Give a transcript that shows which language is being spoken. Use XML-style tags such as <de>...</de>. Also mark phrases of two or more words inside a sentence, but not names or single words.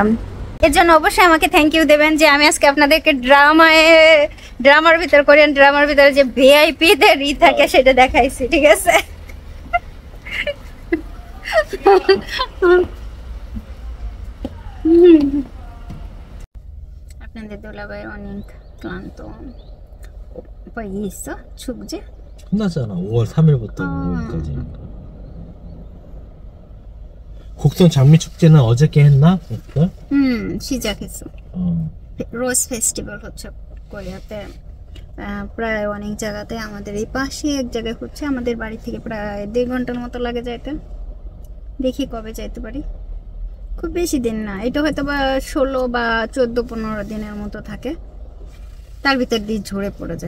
<bn>এর জন্য অবশ্যই আমাকে</bn> <en>thank you</en> <bn>দেবেন যে আমি আজকে আপনাদেরকে ড্রামার ভিতর, কোরিয়ান ড্রামার ভিতরে যে ভিআইপি দের থাকে সেটা দেখাইছি, ঠিক আছে? আপনাদের দোলাভাই অনেক ক্লান্ত.</bn> <ko>오빠 이 있어? 축제? 끝났잖아. 5월 3일부터 5일까지. 곡성 장미 축제는 어저께 했나? 시작했어.</ko> <en>rose festival</en> <bn>হচ্ছে কোরিয়াতে প্রায় অনেক জায়গাতে। আমাদের এই পাশে এক জায়গায় হচ্ছে, আমাদের বাড়ি থেকে প্রায় 2 ঘন্টার মতো লাগে যাইতে। দেখি কবে যাইতে পারি, খুব বেশি দিন না, এটা হয়তো বা 16 বা 14-15 দিনের মতো থাকে, তার ভিতর দিয়ে ঝরে পড়ে যায়।</bn>